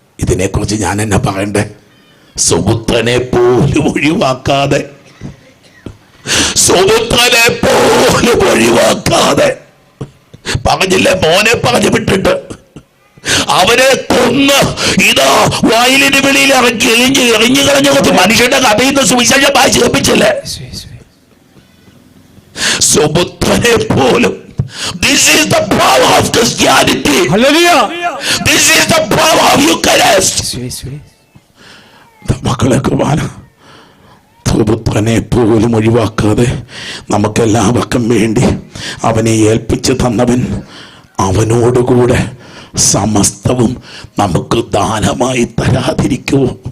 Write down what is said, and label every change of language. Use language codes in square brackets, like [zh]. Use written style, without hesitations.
[ml] ഇതിനെക്കുറിച്ച് ഞാൻ എന്നാ പറയണ്ടേ? സുപുത്രനെ പോലും ഒഴിവാക്കാതെ, സുപുത്രനെ പോലും ഒഴിവാക്കാതെ പറഞ്ഞില്ലേ, മോനെ പറഞ്ഞു വിട്ടിട്ട് അവനെ കൊന്ന് ഇതാ വയലിന് വെളിയിൽ ഇറക്കി എറിഞ്ഞു കളഞ്ഞ മനുഷ്യന്റെ കഥയിൽ നിന്ന് സുവിശേഷം വായിച്ച് കേൾപ്പിച്ചില്ലേ? സുപുത്രനെ പോലും. [en] This is the power of Christianity. Hallelujah. This is the power of Eucharist. [ml] മക്കളെ, കുർബാന സുപുത്രനെ പോലും ഒഴിവാക്കാതെ നമുക്കെല്ലാവർക്കും വേണ്ടി അവനെ ഏൽപ്പിച്ചു തന്നവൻ, അവനോടുകൂടെ സമസ്തവും നമുക്ക് ദാനമായി തരാതിരിക്കുമോ?